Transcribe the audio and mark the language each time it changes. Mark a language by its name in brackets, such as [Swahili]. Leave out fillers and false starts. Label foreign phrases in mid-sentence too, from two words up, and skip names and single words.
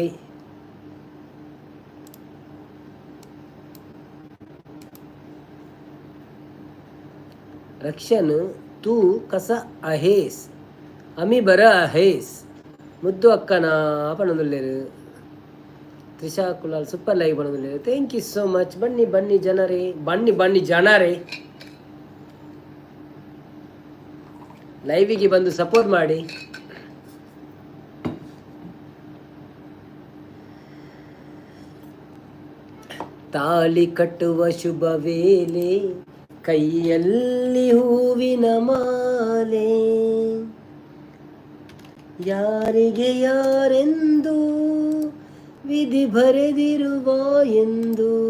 [Marathi] ರಕ್ಷನ್ तू कसा आहेस आमी बरा आहेस [Tulu] ಮುದ್ದು ಅಕ್ಕನ ಪಣದುಲ್ಲೇರು. ತ್ರಿಷಾ ಕುಲಾಲ್ [English] super live [Tulu] ಪಣದುಲ್ಲೇರು. [English] Thank you so much. [Kannada] ಬನ್ನಿ ಬನ್ನಿ ಜನರೇ, ಬನ್ನಿ ಬನ್ನಿ ಜನರೇ, ಲೈವಿಗೆ ಬಂದು ಸಪೋರ್ಟ್ ಮಾಡಿ. ತಾಳಿ ಕಟ್ಟುವ ಶುಭ ವೇಳೆ, ಕೈಯಲ್ಲಿ ಹೂವಿನ ಮಾಲೆ, ಯಾರಿಗೆ ಯಾರೆಂದು ವಿಧಿ ಬರೆದಿರುವ ಎಂದು